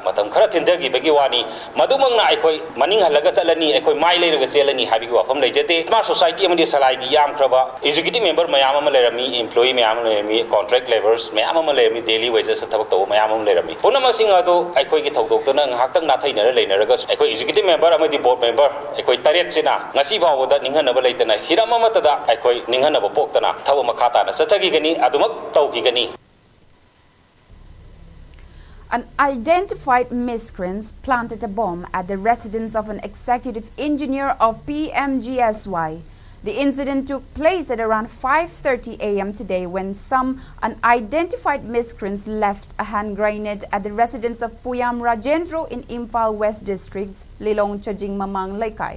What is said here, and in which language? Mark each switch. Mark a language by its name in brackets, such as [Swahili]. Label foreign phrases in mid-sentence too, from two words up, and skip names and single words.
[Manipuri] matam khara thindagibagi wani madumangna aikoi maning halaga chalani aikoi mai leiraga chelani habigi wafam leijate Smart Society amadi salai gi yam khraba [English] executive member [Manipuri] mayam ama lerami employee mayam lerami [English] contract laborers [Manipuri] mayam ama lerami [English] daily wages [Manipuri] thabak taw mayam ama lerami punama singa do aikoi gi thokdokna nghaktang na thainara leinaraga aikoi [English] executive member [Manipuri] amadi [English] board member [Manipuri] aikoi taret sina ngasi bawda ninghanaba leitana hiramamatada aikoi ninghanaba poktana thaba makhata na sathagigani adumak tawgigani. [English] Unidentified miscreants planted a bomb at the residence of an executive engineer of PMGSY. The incident took place at around 5:30 a.m. today when some unidentified miscreants left a hand grenade at the residence of Puyam Rajendro in Imphal West District's Lilong Chajing Mamang Laikai.